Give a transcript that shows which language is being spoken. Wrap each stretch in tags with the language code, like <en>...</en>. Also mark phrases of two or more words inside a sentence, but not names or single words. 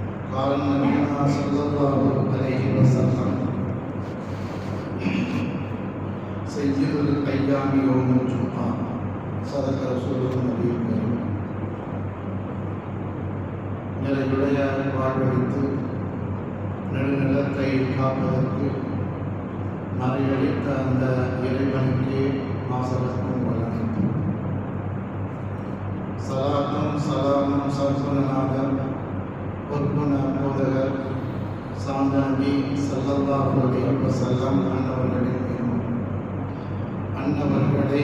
<ar>قال نبينا صلى الله عليه وسلم سيد الأيام يوم الجمعة صدق رسول النبي الكريم</ar> <ta>நிலையுடைய வாழ்வழித்து நெடுநிலத்தை காப்பதற்கு மறையளித்த அந்த இறைவனுக்கு மாசவர்க்கும் வழங்கும் சலாத்தும் சலாமும் சர்க்குணநாதர் பொற்குண போதகர் சாந்தனபி</ta> <ar>صلى الله عليه وسلم</ar> <ta>அன்னவர்களை</ta>